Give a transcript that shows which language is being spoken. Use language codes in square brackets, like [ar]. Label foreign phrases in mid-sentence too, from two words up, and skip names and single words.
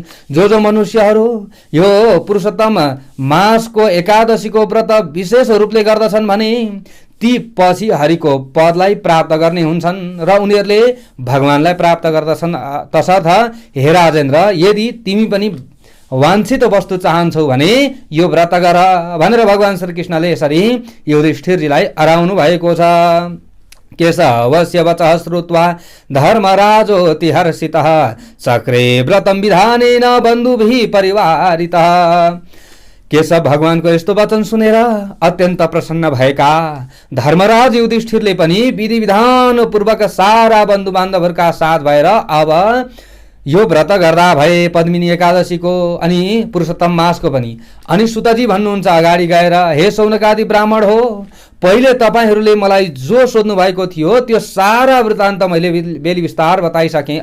[ne] जो मनुष्यहरू यो पुरुषोत्तम मासको एकादशीको व्रत विशेष रूपले गर्दछन् भने ती पछि हरिको पदलाई प्राप्त गर्ने हुन्छन् र उनीहरूले भगवानलाई प्राप्त गर्दछन्। तसर्थ हे राजेन्द्र, यदि तिमी पनि वाञ्छित वस्तु चाहन्छौ भने यो व्रत गर भनेर भगवान श्रीकृष्णले यसरी युधिष्ठिरजीलाई अराउनु भएको छ। [sa] केशवस्य वचः श्रुत्वा धर्मराजोऽति हर्षितः चक्रे व्रतं विधानेन बन्धुभिः परिवारितः। [ne] केशव भगवानको यस्तो वचन सुनेर अत्यन्त प्रसन्न भएका धर्मराज युधिष्ठिरले पनि विधि विधान पूर्वक सारा बन्धु बान्धवहरूका साथ भएर अब यो व्रत गर्दा भए पद्मिनी एकादशीको अनि पुरुषोत्तम मासको पनि। अनि सुतजी भन्नुहुन्छ अगाडि गएर, हे सौनकादि ब्राह्मण हो, पहिले तपाईहरूले मलाई जो सोध्नु भएको थियो त्यो सारा वृत्तान्त मैले बेली विस्तार बताइसकेँ।